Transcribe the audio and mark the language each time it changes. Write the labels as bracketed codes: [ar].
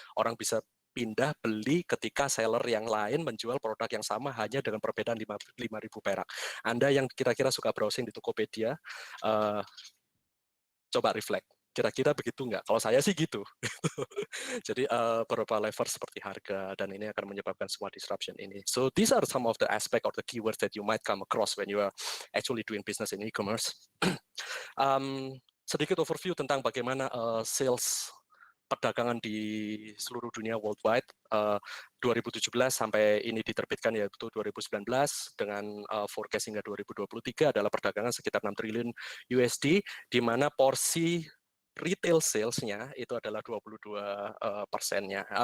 [id] Orang bisa pindah beli ketika seller yang lain menjual produk yang sama hanya dengan perbedaan 5.000 perak. Anda yang kira-kira suka browsing di Tokopedia, coba reflect. Kira-kira begitu nggak? Kalau saya sih gitu. Jadi beberapa lever seperti harga, dan ini akan menyebabkan semua disruption ini. [en] So these are some of the aspect or the keywords that you might come across when you are actually doing business in e-commerce. [id] Sedikit overview tentang bagaimana sales perdagangan di seluruh dunia worldwide 2017 sampai ini diterbitkan yaitu 2019 dengan forecast hingga 2023 adalah perdagangan sekitar 6 triliun USD, di mana porsi retail sales-nya itu adalah 22%-nya.